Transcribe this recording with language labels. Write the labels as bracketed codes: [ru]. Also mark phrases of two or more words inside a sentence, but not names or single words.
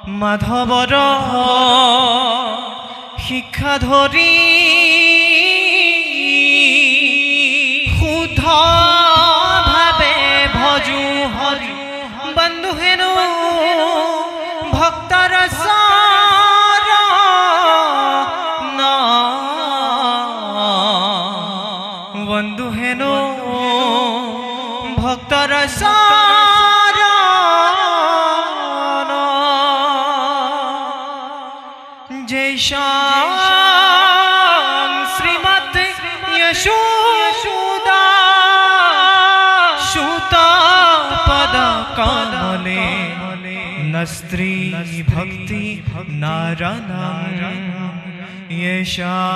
[as] মাধৱৰ শিক্ষা ধৰি শুদ্ধ ভাৱে ভজু হৰি বন্ধু হেনো ভক্তৰ শৰণ বন্ধু হেনো ভক্তৰ শৰণ [sa] जय श्रीमद यशोदा सुता पद कमले नस्त्री भक्ति नारायण यशा